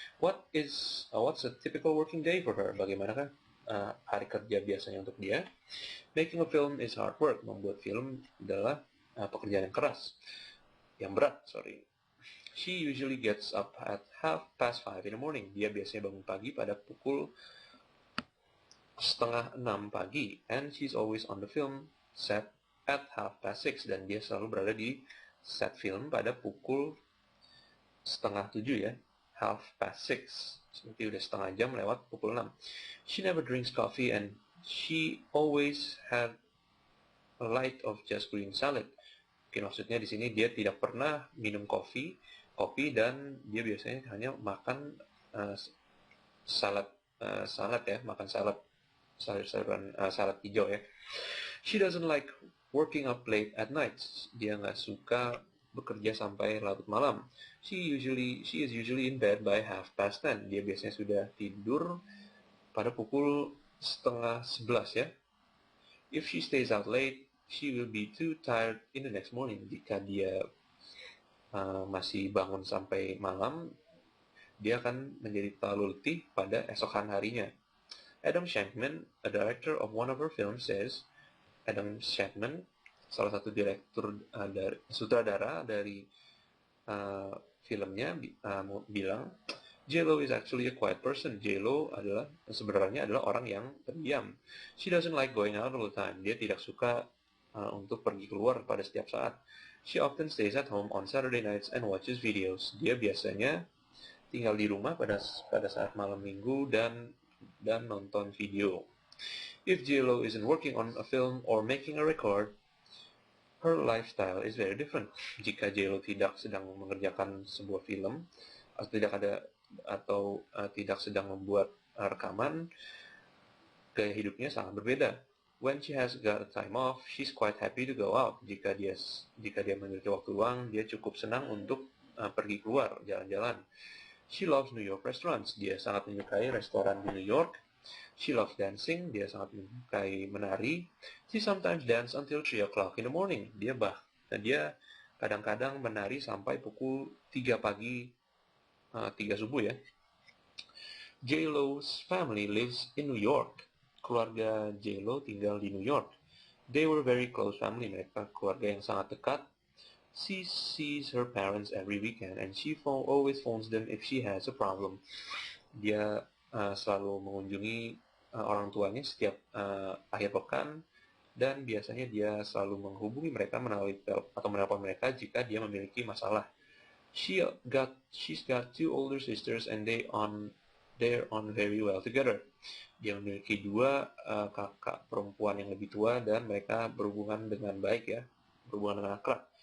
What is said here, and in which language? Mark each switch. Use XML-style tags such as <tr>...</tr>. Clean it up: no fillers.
<en>What's a typical working day for her?</en> <id>Bagaimanakah hari kerja biasanya untuk dia?</id> <en>Making a film is hard work.</en> <id>Membuat film adalah pekerjaan yang keras, yang berat, sorry.</id> <en>She usually gets up at 5:30 in the morning.</en> <id>Dia biasanya bangun pagi pada pukul 5:30 pagi,</id> <en>and she's always on the film set at 6:30,</en> <id>dan dia selalu berada di set film pada pukul 6:30 ya, 6:30, seperti udah setengah jam lewat pukul 6.</id> <en>She never drinks coffee and she always had a light of just green salad.</en> <id>Mungkin maksudnya di sini dia tidak pernah minum kopi dan dia biasanya hanya makan salad ya, makan sayuran salad hijau ya.</id> <en>She doesn't like working up late at night.</en> <id>Dia nggak suka bekerja sampai larut malam.</id> <en>She is usually in bed by 10:30.</en> <id>Dia biasanya sudah tidur pada pukul 10:30 ya.</id> <en>If she stays out late, she will be too tired in the next morning.</en> <id>Jika dia masih bangun sampai malam, dia akan menjadi terlalu letih pada esokan harinya.</id> <en>Adam Shankman, a director of one of her films, says, Adam Shankman,</en> <id>salah satu direktur sutradara dari filmnya, bilang,</id> <en>J-Lo is actually a quiet person.</en> <id>J-Lo sebenarnya adalah orang yang pendiam.</id> <en>She doesn't like going out all the time.</en> <id>Dia tidak suka untuk pergi keluar pada setiap saat.</id> <en>She often stays at home on Saturday nights and watches videos.</en> <id>Dia biasanya tinggal di rumah pada saat malam minggu dan nonton video.</id> <en>If J-Lo isn't working on a film or making a record, her lifestyle is very different.</en> <id>Jika J-Lo tidak sedang mengerjakan sebuah film atau tidak sedang membuat rekaman, gaya hidupnya sangat berbeda.</id> <en>When she has got time off, she's quite happy to go out.</en> <id>Jika dia memiliki waktu luang, dia cukup senang untuk pergi keluar, jalan-jalan.</id> <en>She loves New York restaurants.</en> <id>Dia sangat menyukai restoran di New York.</id> <en>She loves dancing.</en> <id>Dia sangat menyukai menari.</id> <en>She sometimes dance until 3 o'clock in the morning.</en> <id>Dia kadang-kadang menari sampai pukul 3 pagi, 3 subuh ya.</id> <en>J-Lo's family lives in New York.</en> <id>Keluarga J-Lo tinggal di New York.</id> <en>They were very close family.</en> <id>Mereka keluarga yang sangat dekat.</id> <en>She sees her parents every weekend and she always phones them if she has a problem.</en> <id>Dia selalu mengunjungi orang tuanya setiap akhir pekan dan biasanya dia selalu menghubungi mereka atau menelpon mereka jika dia memiliki masalah.</id> <en>She's got 2 older sisters and they're on very well together.</en> <id>Dia memiliki 2 kakak perempuan yang lebih tua dan mereka berhubungan dengan baik ya, berhubungan dengan akrab.</id>